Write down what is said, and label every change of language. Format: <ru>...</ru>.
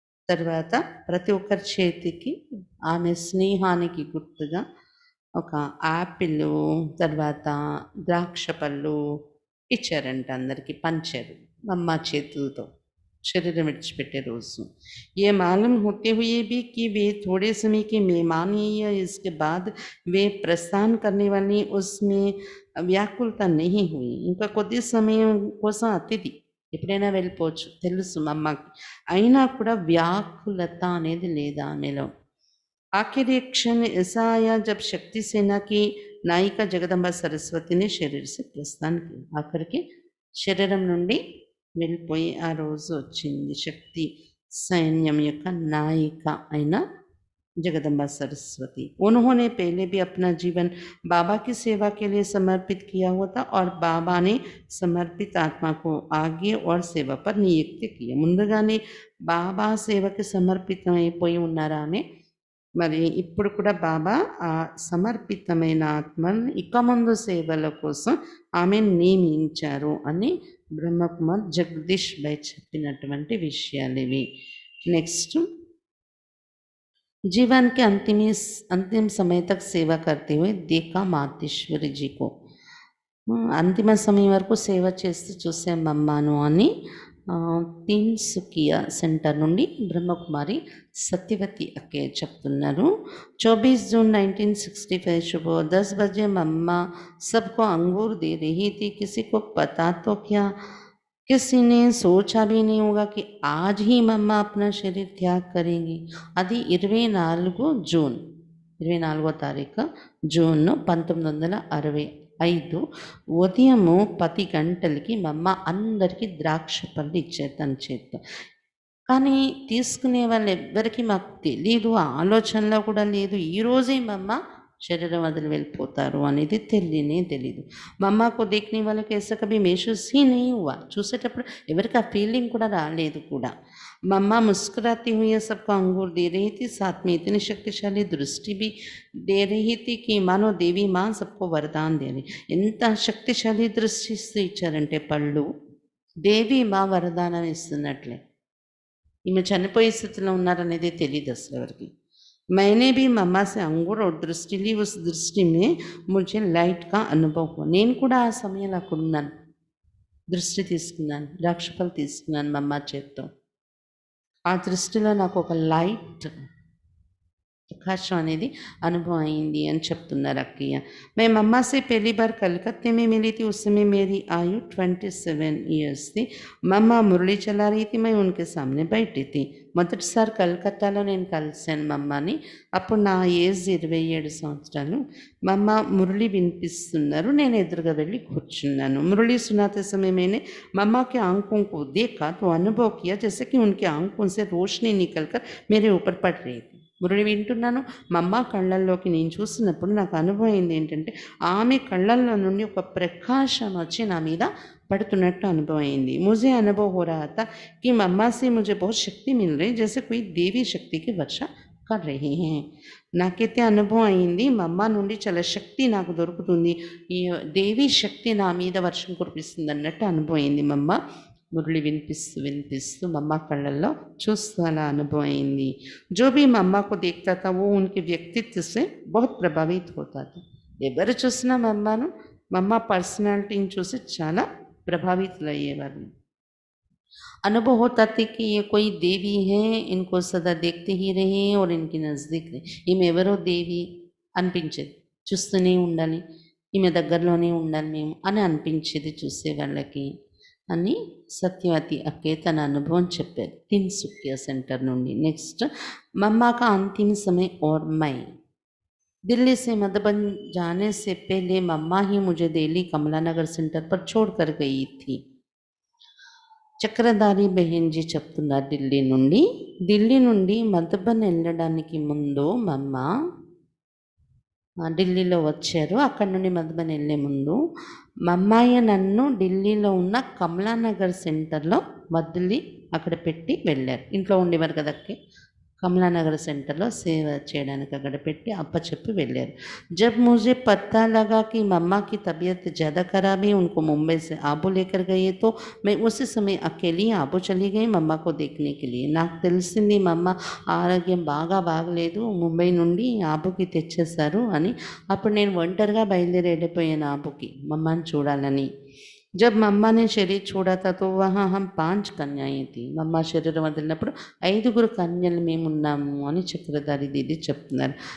<te>తర్వాత ప్రతి ఒక్కరి చేతికి ఆమె స్నేహానికి గుర్తుగా ఒక యాపిల్, తర్వాత ద్రాక్ష పళ్ళు ఇచ్చారంట, అందరికీ పంచారు అమ్మ చేతులతో शरीर विडिचिपेट्टे रोज़.</te> <hi>ये मालूम होते हुए भी कि वे थोड़े समय के मेहमान ही या इसके बाद वे प्रस्थान करने वाली उसमें व्याकुलता नहीं हुई.</hi> <te>ఇంకా కొద్ది సమయం కోసం అతిథి ఎప్పుడైనా వెళ్ళిపోవచ్చు తెలుసు మా అమ్మకి, అయినా కూడా వ్యాకులత అనేది లేదా ఆమెలో.</te> <hi>आखिर एक क्षण ऐसा आया जब शक्ति सेना की नायिका जगदम्बा सरस्वती ने शरीर से प्रस्थान किया.</hi> <te>ఆఖరికి శరీరం నుండి వెళ్ళిపోయి ఆ రోజు వచ్చింది శక్తి సైన్యం యొక్క నాయిక అయిన जगदम्बा सरस्वती.</te> <hi>उन्होंने पहले भी अपना जीवन बाबा की सेवा के लिए समर्पित किया हुआ था और बाबा ने समर्पित आत्मा को आगे और सेवा पर नियुक्त किया.</hi> <te>ముందుగానే బాబా సేవకి సమర్పితమైపోయి ఉన్నారు ఆమె. మరి ఇప్పుడు కూడా బాబా ఆ సమర్పితమైన ఆత్మను ఇక ముందు సేవల కోసం ఆమెను నియమించారు అని బ్రహ్మకుమార్ జగదీష్ భాయ్ చెప్పినటువంటి విషయాలు ఇవి.</te> <hi>నెక్స్ట్, जीवन के अंतिम समय तक सेवा करते हुए देखा मातेश्वरी जी को.</hi> <te>అంతిమ సమయం వరకు సేవ చేస్తూ చూసాం అమ్మను అని तिनसुकिया सेंटर నుండి ब्रह्मकुमारी सत्यवती अक्के చెప్తున్నారు.</te> <hi>24 जून 1965 सुबह 10 बजे मम्मा सबको अंगूर दे रही थी. किसी को पता तो क्या, किसी ने सोचा भी नहीं होगा कि आज ही मम्मा अपना शरीर त्याग करेंगी.</hi> <te>అది 24 జూన్ 24వ తారీఖు జూన్ 1965 ఉదయము 10 గంటలకి మా అమ్మ అందరికీ ద్రాక్ష పళ్ళు ఇచ్చారు తన చేతితో. కానీ తీసుకునే వాళ్ళు ఎవ్వరికి మాకు తెలీదు, ఆలోచనలో కూడా లేదు. ఈరోజే మా అమ్మ शरीर वदिలి వెళ్ళిపోతారు అనేది తెలియనే తెలీదు.</te> <hi>मम्मा को देखने वालों को ऐसा कभी महसूस ही नहीं हुआ.</hi> <te>చూసేటప్పుడు ఎవరికి ఆ ఫీలింగ్ కూడా రాలేదు కూడా.</te> <hi>मम्मा मुस्कुराती हुई सबको अंगूर दे रही थी, साथ में इतनी शक्तिशाली दृष्टि भी दे रही थी कि मानो देवी माँ सबको वरदान दे रही.</hi> <te>ఎంత శక్తిశాలి దృష్టి ఇచ్చారంటే పళ్ళు దేవి మా వరదానం ఇస్తున్నట్లే. ఈమె చనిపోయే స్థితిలో ఉన్నారనేది తెలియదు అసలు ఎవరికి.</te> <hi>मैंने भी मम्मा से अंगूर और दृष्टि ली. उस दृष्टि में मुझे लाइट का अनुभव हुआ.</hi> <te>నేను కూడా ఆ సమయంలో అక్కడ ఉన్నాను, దృష్టి తీసుకున్నాను, ద్రాక్షపళ్ళు తీసుకున్నాను మమ్మ చేత్తో. ఆ దృష్టిలో నాకు ఒక లైట్ प्रकाशम అనేది అనుభవం అయింది అని చెప్తున్నారు అక్కయ్య.</te> <hi>मैं मम्मा से पहली बार कलकत्ते में मिली थी. उस समय मेरी आयु 27 ईयर्स थी. मम्मा मुरली चला रही थी, मैं उनके सामने बैठी थी.</hi> <te>మొదటిసారి కలకత్తాలో నేను కలిశాను మమ్మని. అప్పుడు నా ఏజ్ 27 సంవత్సరాలు. మమ్మ మురళి వినిపిస్తున్నారు, నేను ఎదురుగా వెళ్ళి కూర్చున్నాను.</te> <hi>మురళి सुनाते समय मैंने मम्मा के आंखों को देखा तो अनुभव किया जैसे कि उनके आंखों से रोशनी निकलकर मेरे ऊपर पड़ रही थी.</hi> <te>మురళి వింటున్నాను, మా అమ్మ కళ్ళల్లోకి నేను చూసినప్పుడు నాకు అనుభవం అయింది ఏంటంటే ఆమె కళ్ళల్లో నుండి ఒక ప్రకాశం వచ్చి నా మీద పడుతున్నట్టు అనుభవం అయింది.</te> <hi>मुझे अनुभव हो रहा था कि मम्मा से मुझे बहुत शक्ति मिल रही, जैसे कोई देवी शक्ति की वर्षा कर रहे हैं.</hi> <te>నాకైతే అనుభవం అయింది, మా అమ్మ నుండి చాలా శక్తి నాకు దొరుకుతుంది, ఈ దేవి శక్తి నా మీద వర్షం కురిపిస్తుంది అన్నట్టు అనుభవం అయింది. మా అమ్మ మురళి వినిపిస్తూ వినిపిస్తూ మమ్మ కళ్ళల్లో చూస్తూ అలా అనుభవం అయింది.</te> <hi>जो भी मम्मा को देखता था वो उनके व्यक्तित्व से बहुत प्रभावित होता था.</hi> <te>ఎవరు చూసినా మమ్మను, మమ్మ పర్సనాలిటీని చూసి చాలా ప్రభావితులయ్యేవారు.</te> <hi>अनुभव होता था कि ये कोई देवी है, इनको सदा देखते ही रहे और इनके नज़दीक रहे.</hi> <te>ఈమె ఎవరో దేవి అనిపించేది, చూస్తూనే ఉండాలి, ఈమె దగ్గరలోనే ఉండాలి మేము అని అనిపించేది చూసే వాళ్ళకి అని సత్యవతి అక్కే తన అనుభవం చెప్పారు తిన్సుకియా సెంటర్ నుండి.</te> <hi>నెక్స్ట్ मम्मा का अंतिम समय और मैं. दिल्ली से मधुबन जाने से पहले मम्मा ही मुझे दिल्ली कमला नगर सेंटर पर छोड़ कर गई थी.</hi> <te>చక్రధారి బెహెన్జీ చెప్తున్నారు ఢిల్లీ నుండి మధుబన్ వెళ్ళడానికి ముందు మమ్మ ఢిల్లీలో వచ్చారు. అక్కడ నుండి మధుబన్ వెళ్ళే ముందు మమ్మాయి నన్ను ఢిల్లీలో ఉన్న కమలానగర్ సెంటర్లో వదిలి అక్కడ పెట్టి వెళ్ళారు. ఇంట్లో ఉండేవారు కదక్కి, कमलानगर सेंटर लो सेवा చేయడానికి అక్కడ పెట్టి అప్పచెప్పి వెళ్ళారు.</te> <hi>जब मुझे पता लगा कि मम्मा की तबीयत ज़्यादा खराब है, उनको मुंबई से आबू लेकर गए तो मैं उसी समय अकेली आबू चली गई मम्मा को देखने के लिए.</hi> <te>నాకు తెలిసింది మమ్మ ఆరోగ్యం బాగా బాగలేదు, ముంబై నుండి ఆబుకి తెచ్చేశారు అని. అప్పుడు నేను ఒంటరిగా బయలుదేరి వెళ్ళిపోయాను ఆబుకి మమ్మని చూడాలని.</te> <hi>जब मम्मा ने शरीर छोड़ा था तो वहाँ हम 5 कन्याएँ थी.</hi> <te>मम्मा శరీరం వదిలినప్పుడు 5 కన్యలు మేము ఉన్నాము అని చక్రధారి దీది చెప్తున్నారు.</te>